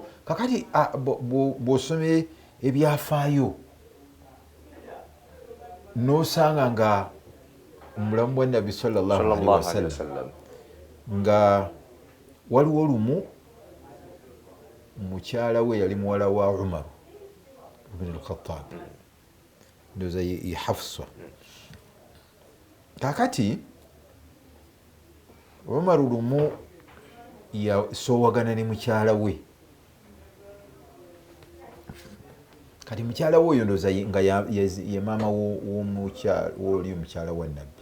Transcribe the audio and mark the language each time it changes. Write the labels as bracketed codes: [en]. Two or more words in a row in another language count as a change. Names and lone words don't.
[lg] Kakati bw'osomye ebyafaayo n'osanga nga omulamu bwa Nabbi [ar] صلى الله عليه وسلم [lg] nga waliwo lumu mukyala we yali muwala wa Umar ibn al-Khattab ndoza ye Hafsa. Kakati Umar lumu yasoowagana ne mukyala we. Kati mukyala we oyo ndoza nga ye maama w'oli omukyala wa Nabbi